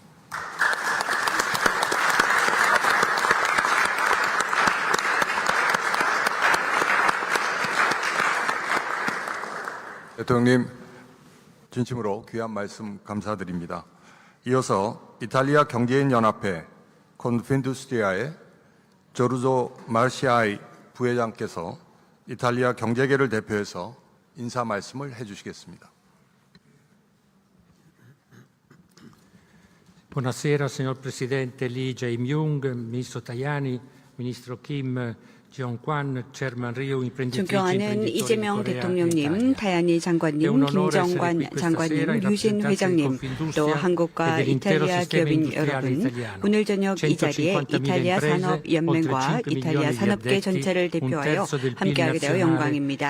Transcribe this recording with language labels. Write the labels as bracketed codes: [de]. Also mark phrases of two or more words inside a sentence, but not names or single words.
[ko] 대통령님, 진심으로 귀한 말씀 감사드립니다. 이어서 이탈리아 경제인 연합회 콘핀두스트리아의 조르조 마르시아이 부회장께서 이탈리아 경제계를 대표해서 인사 말씀을 해주시겠습니다. [it] Buonasera signor Presidente Lee Jae-myung, Ministro Tajani, Ministro Kim Jong-kwan, Chairman Ryu, imprenditrici [ko] 존경하는 이재명 대통령님, 타야니 장관님, 김정관 장관님, 유진 회장님, 또 한국과 이탈리아 기업인 여러분, 오늘 저녁 이 자리에 이탈리아 산업연맹과 이탈리아 산업계 전체를 대표하여 함께하게 되어 영광입니다.